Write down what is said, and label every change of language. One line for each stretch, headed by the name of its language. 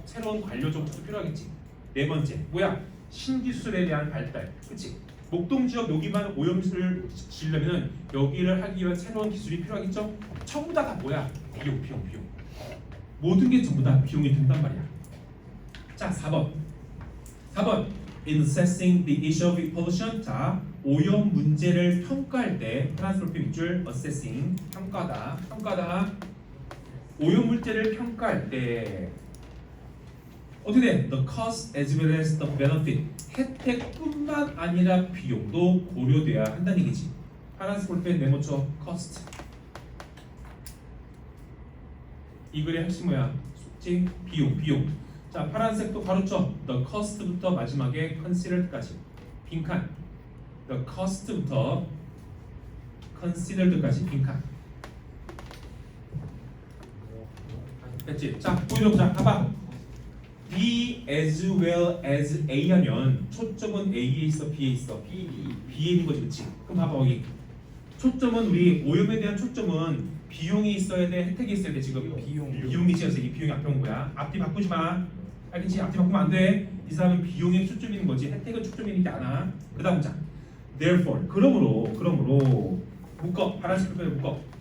Korean: 새로운 관료 정책도 필요하겠지. 네 번째, 뭐야? 신기술에 대한 발달. 그렇지? 목동 지역 여기만 오염수를 지으려면은 여기를 하기 위한 새로운 기술이 필요하겠죠? 전부 다 뭐야? 비용. 모든 게 전부 다 비용이 든단 말이야. 자, 4번.
English: In assessing the issue of pollution.
Korean: 자, 오염 문제를 평가할 때 트랜스퍼 밑줄 assessing 평가다. 오염 문제를 평가할 때 어떻게 돼?
English: The cost as well as the benefit.
Korean: 혜택뿐만 아니라 비용도 고려돼야 한다는 얘기지. 파란색 볼펜 메모쳐 cost. 이 글의 핵심 뭐야? 숙지 비용. 자, 파란색도 가로쳐.
English: The cost
Korean: 부터 마지막에 considered까지. 빈칸. The cost부터 considered까지 빈칸. 됐지? 자, 보여줘보자. 봐봐. B as well as A 하면 초점은 A에 있어, B에 있어? B에 있는 거지, 그렇지? 그럼 봐봐 여기. 초점은 우리 오염에 대한 초점은 비용이 있어야 돼, 혜택이 있어야 돼. 지금 비용이 있어서 이 비용이 앞에 온 거야. 앞뒤 바꾸지 마. 알겠지? 앞뒤 바꾸면 안 돼. 이 사람은 비용에 초점이 있는 거지 혜택은 초점이 있지 않아. 그 다음 자.
English: Therefore,
Korean: 그러므로 묶어. 파란색 표현을 묶어.